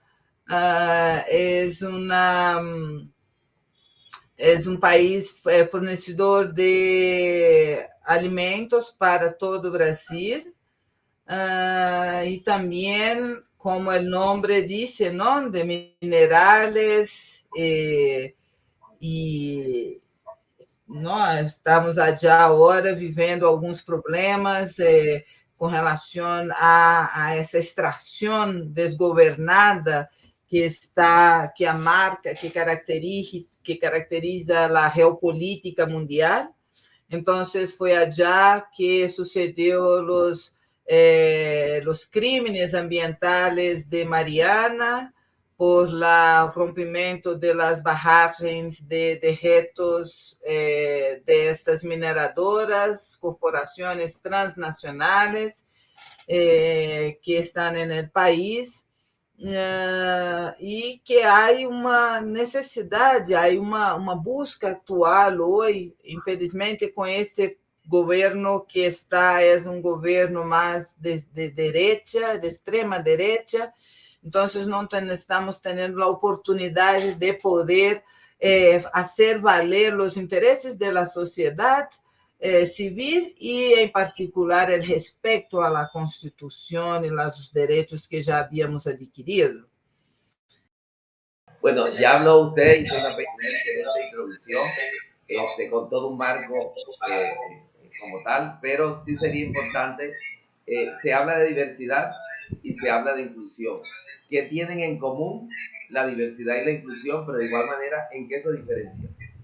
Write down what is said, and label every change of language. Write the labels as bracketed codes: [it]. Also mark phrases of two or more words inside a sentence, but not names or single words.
[es] Es un país fornecedor de alimentos para todo Brasil. Y también, como el nombre dice, ¿no? De minerales, y ¿no? [pt] Estamos allá agora vivendo alguns problemas com relação a essa extração desgovernada que a marca que caracteriza a geopolítica mundial. Então, foi [es] allá que [pt] sucedeu os [es] crímenes ambientales de Mariana, por el rompimiento de las barragens de retos de estas mineradoras, corporaciones transnacionales que están en el país, [pt] e que há uma necessidade, há uma busca atual hoje, infelizmente, com este governo que é governo mais de direita, de extrema direita. Então, não estamos tendo a oportunidade de poder fazer valer os interesses da sociedade civil e, em particular, o respeito à Constituição e aos direitos que já havíamos adquirido. [es] Bueno, ya habló usted, hizo una excelente introducción, con todo un marco como tal, pero sí sería importante, se habla de diversidad y se habla de inclusión. ¿Qué tienen en común la diversidad y la inclusión, pero de igual manera, en qué se diferencian?